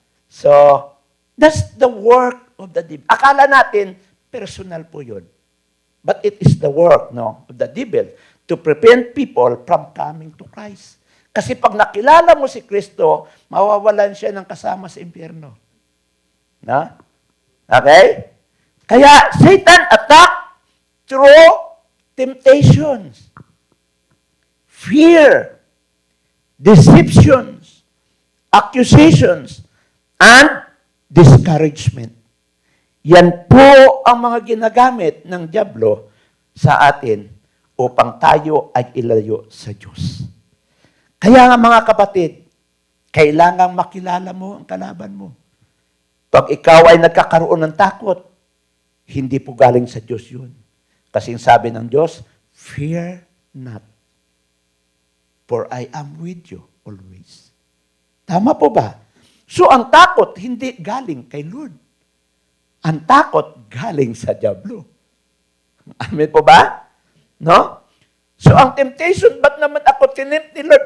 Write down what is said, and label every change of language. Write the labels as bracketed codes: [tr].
[en] So, that's the work of the devil. [tl] Akala natin, personal po yun. [en] But it is the work, no, of the devil to prevent people from coming to Christ. [tl] Kasi pag nakilala mo si Kristo, mawawalan siya ng kasama sa impyerno. Na? Okay? [en] Kaya, Satan attack through temptations, fear, deceptions, accusations, and discouragement. [tl] Yan po ang mga ginagamit ng diablo sa atin upang tayo ay ilayo sa Diyos. Kaya nga mga kapatid, kailangang makilala mo ang kalaban mo. Pag ikaw ay nagkakaroon ng takot, hindi po galing sa Diyos yun. Kasi sabi ng Diyos, [en] fear not, for I am with you always. [tl] Tama po ba? So ang takot hindi galing kay Lord. Ang takot galing sa diablo. Amen po ba? No? So ang temptation, ba't naman ako tinimpt ni Lord?